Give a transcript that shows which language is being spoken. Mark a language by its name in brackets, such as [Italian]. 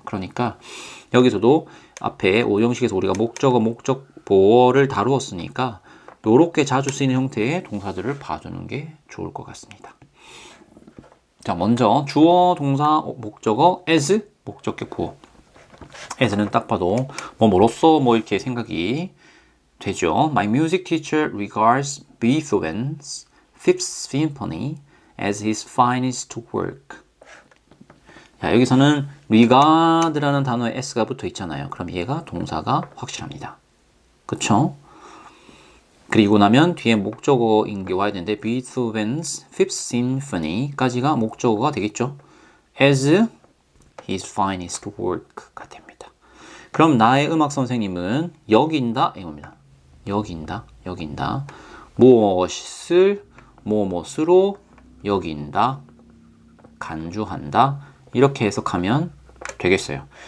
[Korean] 그러니까 여기서도 앞에 5형식에서 우리가 목적어, 목적 보호를 다루었으니까 요렇게 자주 쓰이는 형태의 동사들을 봐주는 게 좋을 것 같습니다. 자, 먼저 주어, 동사, 목적어, as 목적격 보호. as는 딱 봐도 뭐로써 이렇게 생각이 되죠. [English] My music teacher regards Beethoven's Fifth Symphony as his finest work. [Korean] 자, 여기서는 regard라는 단어에 s가 붙어 있잖아요. 그럼 얘가 동사가 확실합니다. 그쵸? 그리고 나면 뒤에 목적어인 게 와야 되는데 Beethoven's Fifth Symphony까지가 목적어가 되겠죠. [English] as his finest work가 [Korean] 됩니다. 그럼 나의 음악 선생님은 여긴다 이겁니다. 여긴다. 무엇을 무엇으로 여긴다. 간주한다. 이렇게 해석하면 되겠어요.